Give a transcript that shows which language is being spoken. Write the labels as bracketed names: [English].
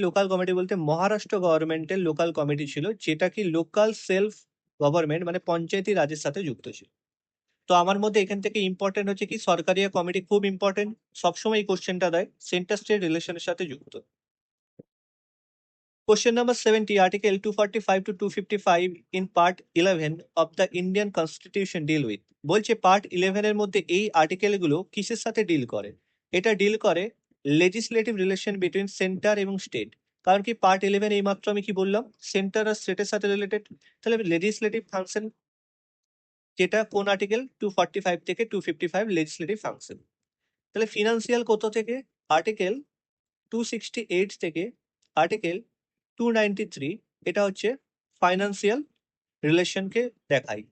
[Bangla] Local committee বলতে মহারাষ্ট্র গভর্নমেন্টের local committee ছিল, যেটা কি লোকাল সেলফ গভর্নমেন্ট মানে পঞ্চায়েতি রাজের সাথে যুক্ত ছিল। তো আমার মধ্যে এখান থেকে ইম্পর্টেন্ট হচ্ছে কি সরকারিয়া কমিটি খুব ইম্পর্টেন্ট, সবসময় এই কোশ্চেনটা দেয়, সেন্টার স্টেট রিলেশনের সাথে যুক্ত। [English] Question number 70, Article 245 to 255 in Part 11 of the Indian Constitution deal with, [Bangla] বলছে পার্ট 11 এর মধ্যে এই আর্টিকেলগুলো কিসের সাথে ডিল করে? এটা ডিল করে লেজিসলেটিভ রিলেশন বিটুইন সেন্টার এবং স্টেট। কারণ কি পার্ট 11 এই মাত্র আমি কি বললাম, সেন্টার আর স্টেটের সাথে রিলেটেড। তাহলে লেজিসলেটিভ ফাংশন যেটা কোন আর্টিকেল 245 থেকে 255 লেজিসলেটিভ ফাংশন। তাহলে ফিনান্সিয়াল কত থেকে? আর্টিকেল 268 থেকে আর্টিকেল 293, এটা হচ্ছে ফাইন্যান্সিয়াল রিলেশনকে দেখায়।